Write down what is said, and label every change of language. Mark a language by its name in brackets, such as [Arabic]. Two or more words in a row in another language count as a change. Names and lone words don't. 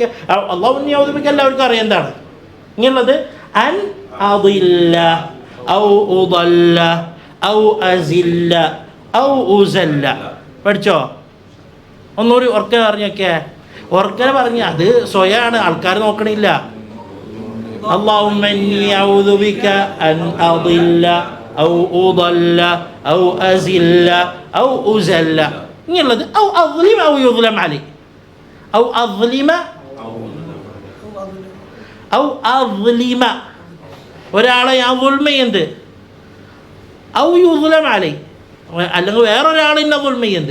[Arabic] الله إني أعوذ بك [Malayalam] എല്ലാവർക്കും അറിയാം എന്താണ് ഇങ്ങനെയുള്ളത്. [Arabic] أن أضل أو أضل أو أزل أو أزل. [Malayalam] പഠിച്ചോ? ഒന്നുകൂടി ഓർക്കന പറഞ്ഞൊക്കെ. ഓർക്കന പറഞ്ഞ അത് സ്വയാണ്, ആൾക്കാർ നോക്കണില്ല. [Arabic] اللهم إني أعوذ بك أن أضل أو أضل أو أزل أو أزل. ഇങ്ങനെയുള്ളത് أو أظلم أو يظلم علي. أو أظلم أو أظلم, [Malayalam] ഒരാളെ ഞാൻ ദുൽമ ചെയ്യുന്നത്. [Arabic] أو يظلم علي, [Malayalam] അല്ലെങ്കിൽ വേറൊരാൾ എന്നെ ദുൽമ ചെയ്യുന്നത്.